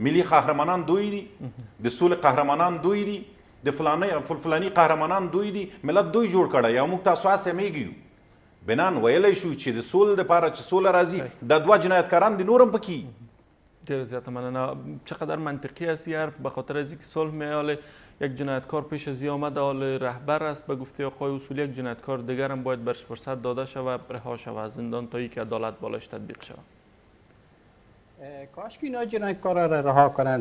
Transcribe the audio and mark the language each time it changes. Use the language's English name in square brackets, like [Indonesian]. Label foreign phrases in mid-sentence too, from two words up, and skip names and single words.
[Pashto] ملي قهرمانان دوی دي، د سولې قهرمانان دوی دي، د فلاني قهرمانان دوی دي، ملت دوی جوړ کړی. او موږ تاسو هسې میږو بنان ویلی شو چې د سولې دپاره چې سوله راځي دا 2 جنایتکاران دي نور هم پکې. ډېره زیاته مننه. [Persian] چقدر منطقی است این حرف، به خاطر از اینکه صلح میال یک جنایتکار پیش از آمد حال رهبر است. به گفته آقای اصولی یک جنایتکار دیگر هم باید برش فرصت داده شود رها شود از زندان تا اینکه عدالت بالاش تطبیق شود. کاش که اینا جنایتکارا را رها کنن.